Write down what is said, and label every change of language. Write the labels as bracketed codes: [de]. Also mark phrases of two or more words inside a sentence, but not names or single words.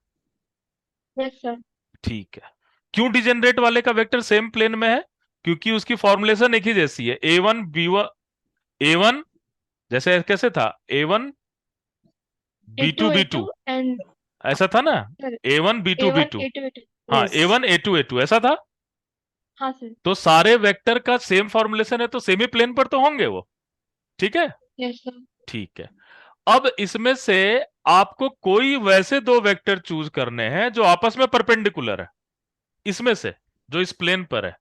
[en] yes sir. [hi] ठीक है। क्यों डिजेनरेट वाले का [en] vector same plane [hi] में है? क्योंकि उसकी फॉर्मुलेशन एक ही जैसी है, A1 B1 A1 जैसे कैसे था, A1 B2 B2 एंड ऐसा था ना। सर A1 B2 A1 B2, A2 A2। हाँ Yes. A1 A2 A2 ऐसा था। हाँ सर। तो सारे वेक्टर का [en] same formulation [hi] है तो [en] same plane [hi] पर तो होंगे वो, ठीक है। [en] yes sir. [hi] ठीक है। अब इसमें से आपको कोई वैसे दो [en] vector choose [hi] करने हैं जो आपस में परपेंडिकुलर है, इसमें से जो इस प्लेन पर है।